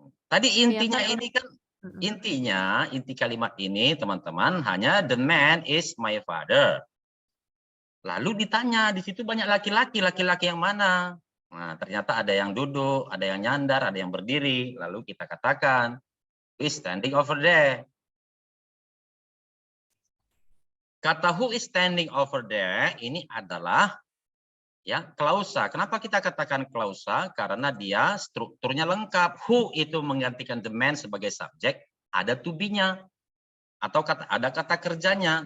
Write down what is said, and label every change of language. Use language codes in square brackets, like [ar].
[id] Tadi intinya kan? ini kan inti kalimat ini teman-teman hanya [en] the man is my father. [id] Lalu ditanya di situ banyak laki-laki yang mana? Nah, ternyata ada yang duduk, ada yang nyandar, ada yang berdiri. Lalu kita katakan [en] who is standing over there. [id] Kata [en] who is standing over there [id] ini adalah ya klausa. Kenapa kita katakan klausa? Karena dia strukturnya lengkap. Who itu menggantikan the man sebagai subjek, ada to be-nya atau ada kata kerjanya.